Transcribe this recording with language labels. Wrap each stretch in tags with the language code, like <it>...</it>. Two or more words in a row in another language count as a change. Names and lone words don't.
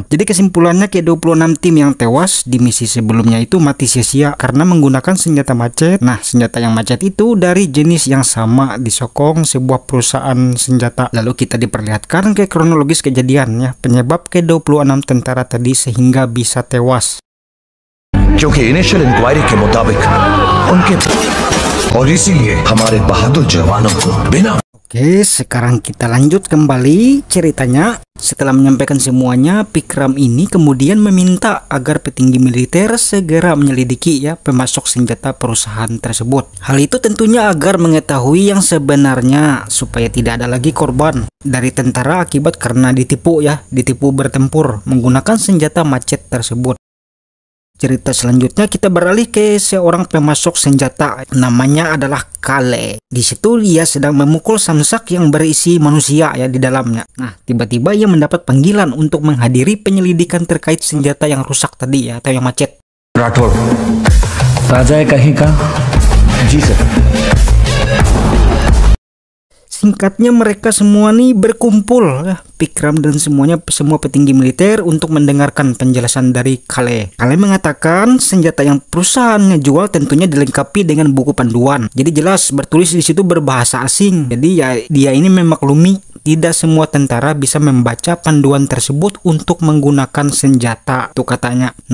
<id>Jadi kesimpulannya ke-26 tim yang tewas di misi sebelumnya itu mati sia-sia karena menggunakan senjata macet. Nah senjata yang macet itu dari jenis yang sama disokong sebuah perusahaan senjata. Lalu kita diperlihatkan ke kronologis kejadiannya, penyebab ke-26 tentara tadi sehingga bisa tewas.</id> <hi>क्योंकि</hi> <en>initial inquiry</en> <hi>के मुताबिक उनके और इसीलिए हमारे बहादुर जवानों को बिना.</hi> <id>Oke, sekarang kita lanjut kembali ceritanya. Setelah menyampaikan semuanya, Vikram ini kemudian meminta agar petinggi militer segera menyelidiki ya pemasok senjata perusahaan tersebut. Hal itu tentunya agar mengetahui yang sebenarnya supaya tidak ada lagi korban dari tentara akibat karena ditipu bertempur menggunakan senjata macet tersebut. Cerita selanjutnya kita beralih ke seorang pemasok senjata, namanya adalah Kale. Di situ dia sedang memukul samsak yang berisi manusia ya di dalamnya. Nah, tiba-tiba ia mendapat panggilan untuk menghadiri penyelidikan terkait senjata yang rusak tadi ya atau yang macet.</id> <hi>राठौड़ राजा कहीं का जी सर.</hi> <id>Singkatnya mereka semua nih berkumpul ya, Vikram dan semua petinggi militer untuk mendengarkan penjelasan dari Kale. Kale mengatakan senjata yang perusahaannya jual tentunya dilengkapi dengan buku panduan. Jadi jelas bertulis di situ berbahasa asing. Jadi ya dia ini memaklumi tidak semua tentara bisa membaca panduan tersebut untuk menggunakan senjata, tuh katanya.</id>